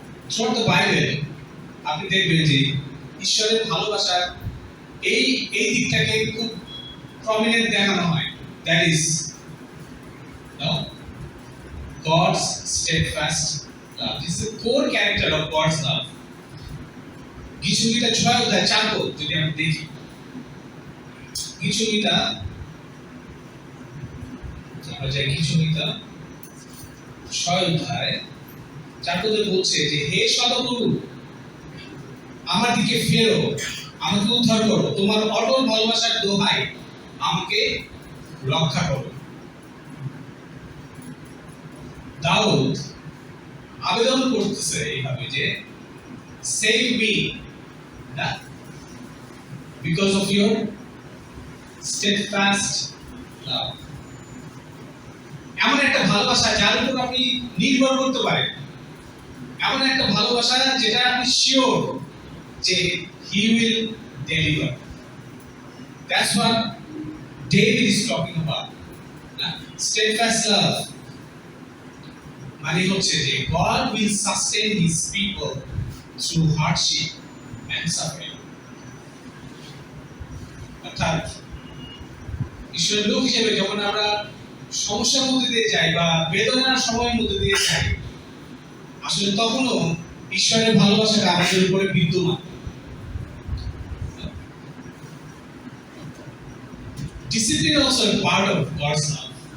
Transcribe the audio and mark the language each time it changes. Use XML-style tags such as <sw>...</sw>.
<en>throughout the Bible</en> <bn>আপনি দেখবেন যে ঈশ্বরের ভালোবাসার এই দিকটাকে খুব প্রমিনেন্ট দেখানো হয়।</bn> <en>That is God's steadfast love. This is the core character of God's love.</en> <bn>গীতসংগীতা 6 অধ্যায় 4 পদ যদি আমরা দেখি, গীতসংগীতা আমরা যাই গীতসংগীতা 6 অধ্যায় 4 পদে বলছে যে হে সদাপ্রভু আমার দিকে ফেরো, আমাকে উদ্ধার করো, তোমার অটল ভালোবাসার দোহাই আমাকে রক্ষা করো। দাউদ আবেদন করতেছে এইভাবে যে</bn> <en>save me</en> <bn>না</bn> <en>Because of your steadfast love.</en> <bn>এমন একটা ভালোবাসা যার উপর আপনি নির্ভর করতে পারেন, এমন একটা ভালোবাসা যেটা আপনি শিওর যে</bn> <en>he will deliver. That's what David is talking about. Steadfast love</en> <bn>মানে হচ্ছে যে</bn> <en>God will sustain his people through hardship and suffering.</en> <bn>অর্থাৎ ঈশ্বরের লোক হিসেবে যখন আমরা সমস্যার মধ্যে দিয়ে যাই বা বেদনার সময়ের মধ্যে দিয়ে যাই, আসলে তখনও ঈশ্বরের ভালোবাসাটা আমাদের উপরে বিদ্যমান।</bn> <en>Discipline also a part of God's love.</en>